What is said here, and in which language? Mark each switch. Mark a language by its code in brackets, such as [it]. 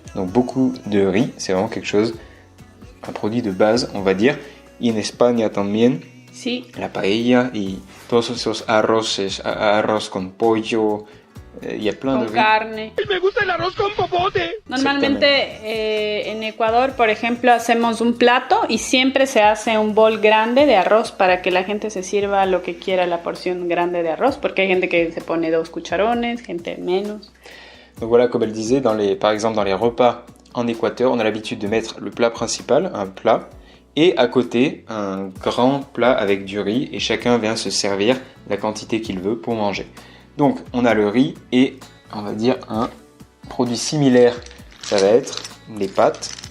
[fr] Donc beaucoup de riz, c'est vraiment quelque chose, un produit de base, on va dire. [es] Y en España también, sí. La paella y todos esos arroces, arroz con pollo, [fr] y a plein de riz. [es] Con carne. Me gusta el arroz con popote. Normalmente en Ecuador, por ejemplo, hacemos un plato y siempre se hace un bol grande de arroz para que la gente se sirva lo que quiera, la porción grande de arroz, porque hay gente que se pone 2 cucharones, gente menos. [fr] Donc voilà, comme elle disait, par exemple dans les repas en Équateur, on a l'habitude de mettre le plat principal, un plat, et à côté un grand plat avec du riz, et chacun vient se servir la quantité qu'il veut pour manger. Donc on a le riz et on va dire un produit similaire, ça va être les pâtes.